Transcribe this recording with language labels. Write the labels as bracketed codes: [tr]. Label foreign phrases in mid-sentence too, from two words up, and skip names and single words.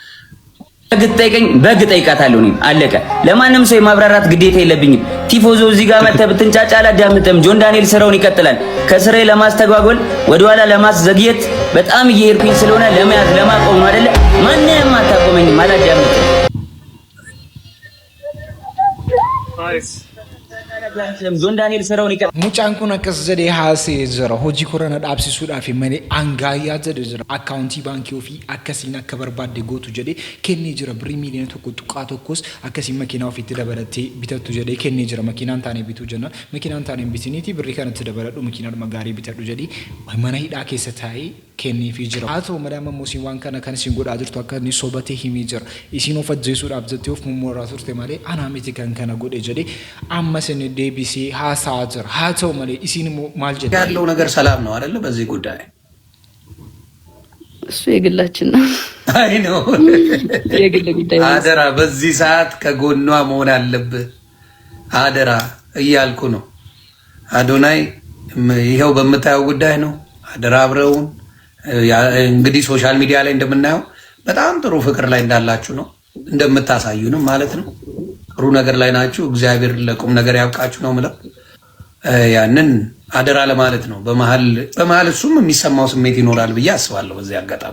[am] በግ ጠይቃታለሁ እኔ አለቀ። ለማንም ሰው የማብራራት ግዴታ የለብኝም። ቲፎዞ እዚህ ጋር መተህ ብትንጫጫ አላዳምጥም። ጆን ዳንኤል ስራውን ይቀጥላል። ከስራዬ ለማስተጓጎል ወደኋላ ለማስዘግየት በጣም እየሄድኩኝ ስለሆነ ለመያዝ ለማቆም ነው አይደለ? ማንንም አታቆመኝም። አላዳምጥም። ጆን ዳንኤል ስራውን ይቀጥላል። [om] ሙጫን kun akkas jedhee haasa'ee jira. Hojii korona dhaabsisuudhaaf malee aangaayyaa jedhee jira. Akkaawuntii baankii ofii akkasiin akka barbaadde gootu jedhee kennee jira. Birrii miiliyoona tokko tuqaa tokkos akkasiin makiinaa ofiitti dabalattee bitattu jedhee kennee jira. Makiinaan taanee bituu jennaan makiinaan taanee bitiniiti birrii kanatti dabaladhu makiinaadhuma gaarii bitadhu jedhee mana hidhaa keessa taa'ee kenneefii jira. Haa ta'u malee amma muusiin waan kana kan isin godhaa jirtu akka inni sobatee himee jira. Isin of ajjeesuudhaaf jettee of mummuraa turte malee anaa miti kan kana godhe jedhee amma isin deebisee haasaa jira. Haa ta'u malee isin maal jedhe [am] ያለው ነገር ሰላም ነው አይደለ? በዚህ ጉዳይ እሱ የግላችን ነው። አይ ነው የግል ጉዳይ። አደራ በዚህ ሰዓት ከጎኗ መሆን አለብህ። አደራ እያልኩ ነው። አዶናይ ይሄው በምታየው ጉዳይ ነው። አደራ አብረውን እንግዲህ [en] social media [am] ላይ እንደምናየው በጣም ጥሩ ፍቅር ላይ እንዳላችሁ ነው እንደምታሳዩንም ማለት ነው። ጥሩ ነገር ላይ ናችሁ። እግዚአብሔር ለቁም ነገር ያብቃችሁ ነው ማለት ያንን አደራ ለማለት ነው። በመሃል እሱም የሚሰማው ስሜት ይኖራል ብዬ አስባለሁ። በዚህ አጋጣሚ